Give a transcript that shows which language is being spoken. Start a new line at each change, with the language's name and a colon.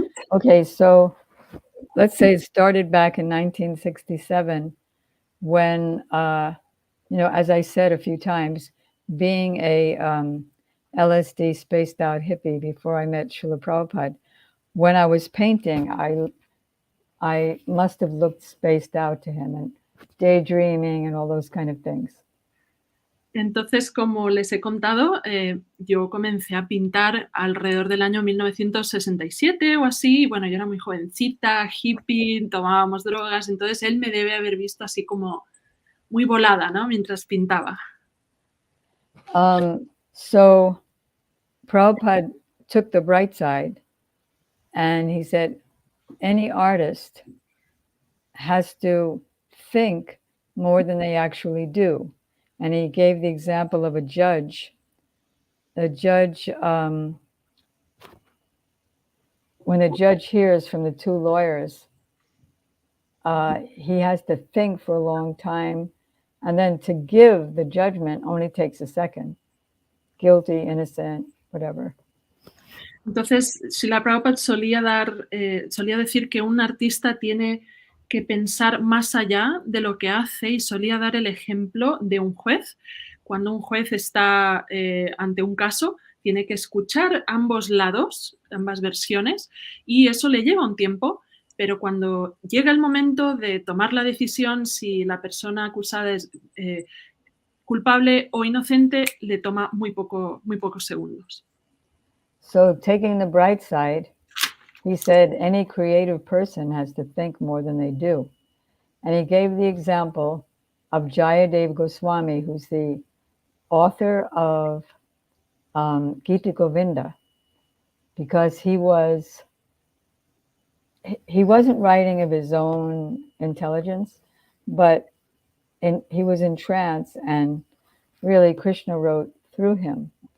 English: Okay, so let's say it started back in 1967 when, as I said a few times, being a LSD spaced out hippie before I met Srila Prabhupada, when I was painting, I must have looked spaced out to him and daydreaming and all those kind of things.
Spanish: Entonces, como les he contado, yo comencé a pintar alrededor del año 1967 o así. Bueno, yo era muy jovencita, hippie, tomábamos drogas, entonces él me debe haber visto así como muy volada, ¿no? Mientras pintaba.
English: So Prabhupada took the bright side and he said, any artist has to think more than they actually do. And he gave the example of a judge. The judge, when the judge hears from the 2 lawyers, he has to think for a long time, and then to give the judgment only takes a second. Guilty, innocent, whatever.
Spanish: Entonces, Srila Prabhupada solía decir que un artista tiene que pensar más allá de lo que hace, y solía dar el ejemplo de un juez. Cuando un juez está ante un caso, tiene que escuchar ambos lados, ambas versiones, y eso le lleva un tiempo, pero cuando llega el momento de tomar la decisión, si la persona acusada es culpable o inocente, le toma muy pocos segundos.
English: So taking the bright side, he said any creative person has to think more than they do. And he gave the example of Jayadev Goswami, who's the author of Gita Govinda, because he wasn't writing of his own intelligence, but he was in trance, and really Krishna wrote through him.